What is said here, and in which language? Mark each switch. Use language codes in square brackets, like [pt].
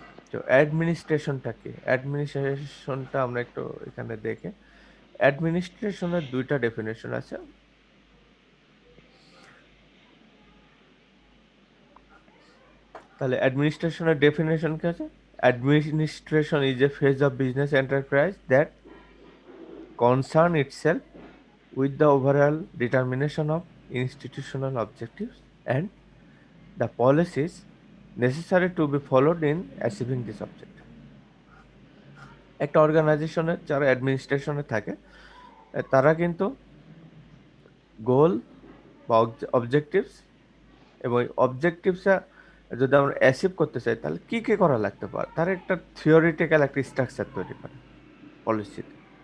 [bn] তো অ্যাডমিনিস্ট্রেশনটা কি? অ্যাডমিনিস্ট্রেশনটা আমরা একটু এখানে দেখে, অ্যাডমিনিস্ট্রেশনের দুইটা ডেফিনেশন আছে। তাহলে অ্যাডমিনিস্ট্রেশনের ডেফিনেশন কি আছে? [en] Administration is a phase of business enterprise that concern itself with the overall determination of institutional objectives and the policies necessary to be followed in achieving this objective. [bn] একটা অর্গানাইজেশনের যারা অ্যাডমিনিস্ট্রেশনে থাকে তারা কিন্তু গোল বা অবজেক্টিভস এবং অবজেক্টিভসটা যদি আমরা অ্যাচিভ করতে চাই তাহলে কি কি করা লাগতে পারে তার একটা থিওরিটিক্যাল একটা স্ট্রাকচার তৈরি করে পলিসিতে।